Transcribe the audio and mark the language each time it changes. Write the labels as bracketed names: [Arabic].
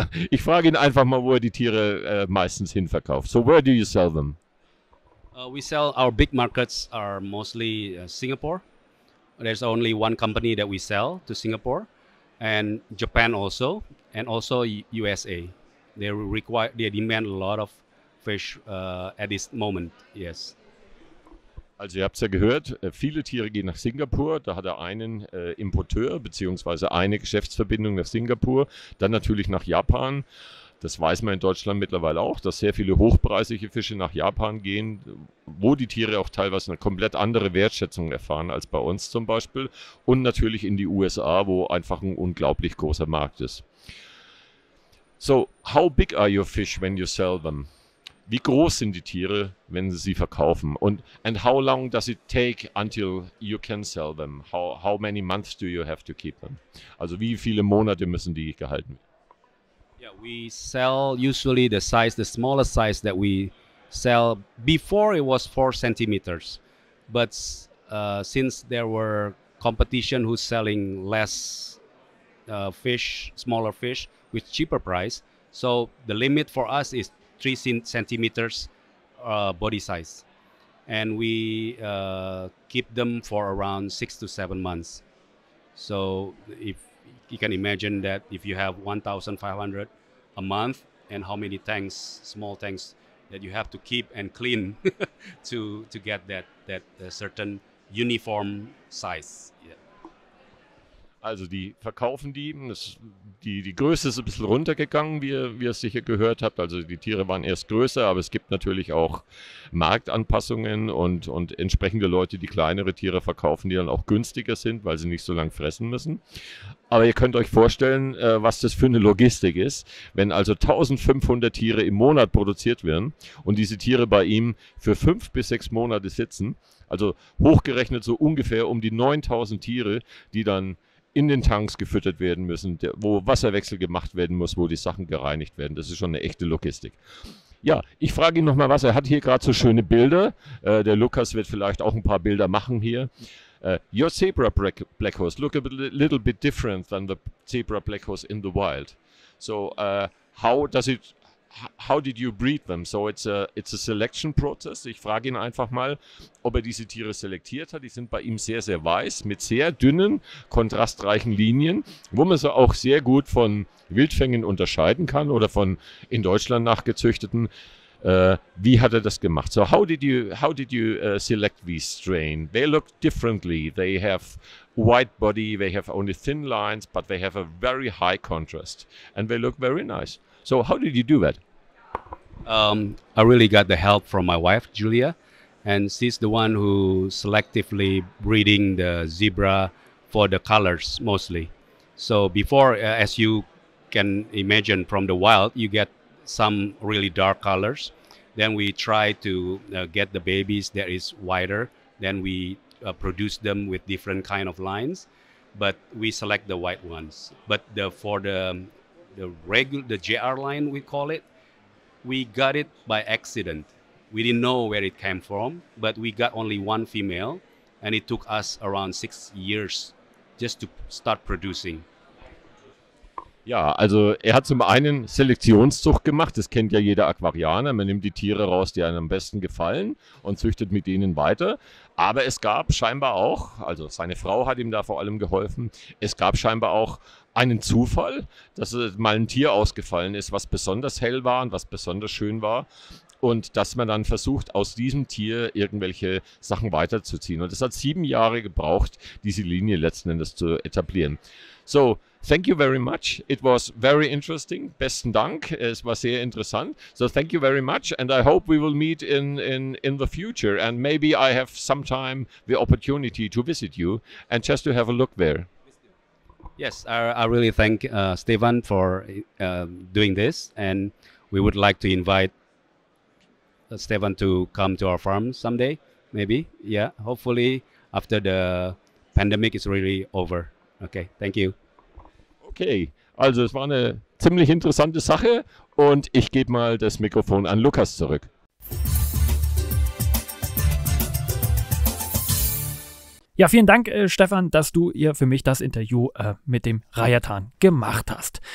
[German] Ich frage ihn einfach mal, wo er die Tiere meistens hinverkauft. [English] So, where do you sell them? We sell, our big markets are mostly Singapore. There's only one company that we sell to Singapore, and Japan also, and also USA. They demand a lot of fish at this moment. Yes. [German] Also ihr habt es ja gehört, viele Tiere gehen nach Singapur, da hat er einen Importeur bzw. eine Geschäftsverbindung nach Singapur, dann natürlich nach Japan. Das weiß man in Deutschland mittlerweile auch, dass sehr viele hochpreisige Fische nach Japan gehen, wo die Tiere auch teilweise eine komplett andere Wertschätzung erfahren als bei uns zum Beispiel. Und natürlich in die USA, wo einfach ein unglaublich großer Markt ist. [English] So, how big are your fish when you sell them? [German] Wie groß sind die Tiere, wenn Sie sie verkaufen? [English] And how long does it take until you can sell them? How many months do you have to keep them? [German] Also wie viele Monate müssen die gehalten werden? [English] Yeah, we sell usually the smallest size that we sell. Before it was 4 centimeters, but since there were competition who's selling less smaller fish with cheaper price, so the limit for us is 3 centimeters body size, and we keep them for around 6 to 7 months. So if you can imagine that if you have 1,500 a month, and how many tanks, small tanks, that you have to keep and clean to get that certain uniform size. Yeah. [German] Also die verkaufen die Größe ist ein bisschen runtergegangen, wie ihr es sicher gehört habt. Also die Tiere waren erst größer, aber es gibt natürlich auch Marktanpassungen und entsprechende Leute, die kleinere Tiere verkaufen, die dann auch günstiger sind, weil sie nicht so lang fressen müssen. Aber ihr könnt euch vorstellen, was das für eine Logistik ist, wenn also 1500 Tiere im Monat produziert werden und diese Tiere bei ihm für 5 bis 6 Monate sitzen. Also hochgerechnet so ungefähr um die 9000 Tiere, die dann in den Tanks gefüttert werden müssen, wo Wasserwechsel gemacht werden muss, wo die Sachen gereinigt werden. Das ist schon eine echte Logistik. Ja, ich frage ihn nochmal was. Er hat hier gerade so schöne Bilder. Der Lukas wird vielleicht auch ein paar Bilder machen hier. [English] Your zebra bleckos look a little bit different than the zebra bleckos in the wild. So how did you breed them? So it's a selection process. [German] Ich frage ihn einfach mal, ob er diese Tiere selektiert hat. Die sind bei ihm sehr, sehr weiß, mit sehr dünnen, kontrastreichen Linien, wo man sie auch sehr gut von Wildfängen unterscheiden kann oder von in Deutschland nachgezüchteten. Wie hat er das gemacht? [English] So how did you select these strain? They look differently. They have white body, they have only thin lines, but they have a very high contrast and they look very nice. So how did you do that? I really got the help from my wife, Julia, and she's the one who selectively breeding the zebra for the colors mostly. So before, as you can imagine from the wild, you get some really dark colors. Then we try to get the babies that is whiter. Then we produce them with different kind of lines, but we select the white ones. But for the JR line, we call it, we got it by accident. We didn't know where it came from, but we got only one female, and it took us around 6 years just to start producing. [German] Ja, also er hat zum einen Selektionszucht gemacht, das kennt ja jeder Aquarianer, man nimmt die Tiere raus, die einem am besten gefallen und züchtet mit denen weiter, aber es gab scheinbar auch, also seine Frau hat ihm da vor allem geholfen, es gab scheinbar auch einen Zufall, dass mal ein Tier ausgefallen ist, was besonders hell war und was besonders schön war und dass man dann versucht, aus diesem Tier irgendwelche Sachen weiterzuziehen und es hat 7 Jahre gebraucht, diese Linie letzten Endes zu etablieren. So, [English] thank you very much. It was very interesting. [German] Besten Dank. Es war sehr interessant. [English] So thank you very much, and I hope we will meet in the future. And maybe I have sometime the opportunity to visit you and just to have a look there. Yes, I really thank Stefan for doing this, and we would like to invite Stefan to come to our farm someday, maybe. Yeah, hopefully after the pandemic is really over. Okay, thank you. [German] Okay, also es war eine ziemlich interessante Sache und ich gebe mal das Mikrofon an Lukas zurück. Ja, vielen Dank, Stefan, dass du hier für mich das Interview mit dem Rajatan gemacht hast.